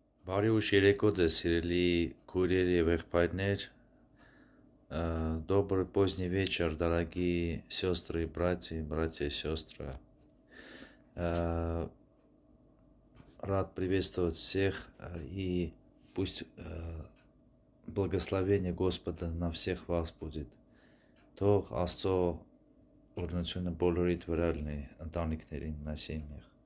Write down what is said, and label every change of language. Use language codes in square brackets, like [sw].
[hy] Բարի ուշ երեկո ձեզ սիրելի քույրեր եւ եղբայրներ. [ru] Добрый поздний вечер, дорогие сестры и братья и сестры. Рад приветствовать всех и пусть благословение Господа на всех вас будет. [hy] Թող Աստծո օրհնությունը բոլորիդ վրա լինի, ընտանիքներին, [ru] на семьях.